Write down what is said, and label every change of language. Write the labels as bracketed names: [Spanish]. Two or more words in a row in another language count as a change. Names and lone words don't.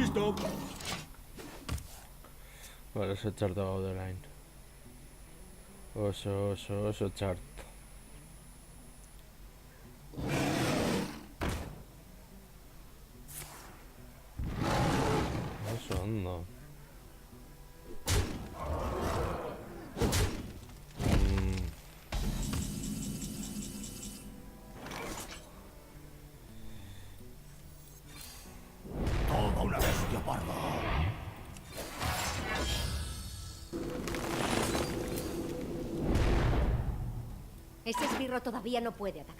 [Spanish] ¡Listo! Vale, [Basque] oso txarto gaude orain. Oso txarto. Oso ondo. [Spanish] Toda una bestia parda. Ese esbirro todavía no puede atacar.